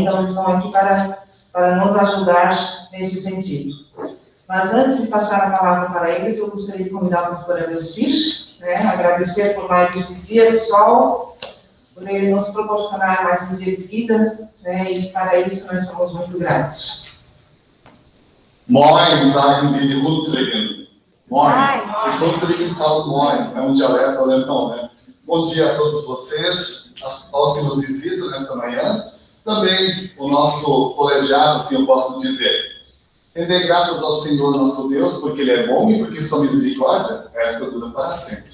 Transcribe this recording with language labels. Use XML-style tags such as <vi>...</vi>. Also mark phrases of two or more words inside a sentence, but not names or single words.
<pt>Então, eles estão aqui para nos ajudar nesse sentido. Mas antes de passar a palavra para eles, eu gostaria de convidar a pastora Delcir, né? Agradecer por mais esse dia de sol, por ele nos proporcionar mais um dia de vida, né? E para isso nós somos muito gratos.</pt> <de>Moin, sagen wir die Hunsrücken. Moin.</de> <pt>Os Hunsrücken falam moin, é um dialeto alemão, né? Bom dia a todos vocês, aos que nos visitam nesta manhã. Também o nosso colegiado, assim eu posso dizer. Render graças ao Senhor nosso Deus, porque Ele é bom e porque sua misericórdia esta dura para sempre.</pt>